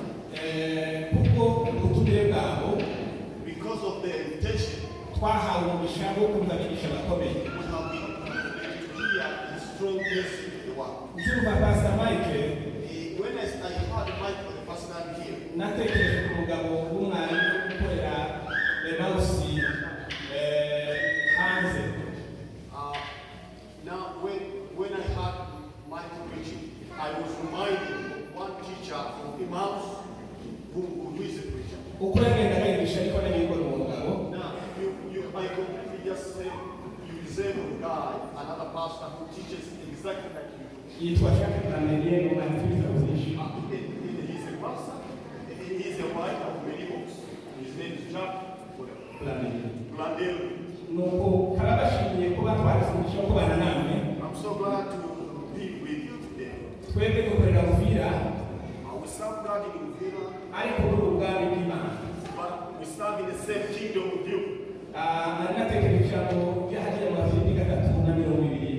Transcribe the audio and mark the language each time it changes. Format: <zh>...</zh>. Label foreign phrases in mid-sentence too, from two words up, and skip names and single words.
<rw>Kuko ubutumire bwabo</rw> <en>Because of their invitation,</en> <rw>twahawe umugisha wo kumva abigisha bakomeye.</rw> <en>we have been privileged to hear the strong blessing of the word.</en> <rw>Nzumva Pastor Mike</rw> <en>When I heard Mike for the first time here,</en> <rw>natekereje ku mugabo w'umwarimu ukorera Emausi hanze.</rw> <en>now when I heard Mike preaching, I was reminded of one teacher from Emmaus who is a preacher.</en> <rw>Uko yagendaga yigisha ariko n'ibikora uwo mugabo</rw> <en>Now, I completely just said you resemble a guy, another pastor who teaches exactly like you.</en> <rw>yitwa Jacques Blanelier umwanditsi w'ibitabo byinshi.</rw> <en>He's a pastor, he's a writer of many books. His name is Jack Blandel.</en> <rw>Nuko karabashimiye kuba twarifundisha kubana namwe.</rw> <en>I'm so glad to be with you today.</en> <rw>Twebwe dukorera Uvira</rw> <en>We serve God in Uvira,</en> <rw>ariko muri ubwami bw'Imana.</rw> <en>but we serve in the same kingdom with you.</en> <rw>Nari natekereje ijambo ryahagera mu Bafilipi 3:20.</rw>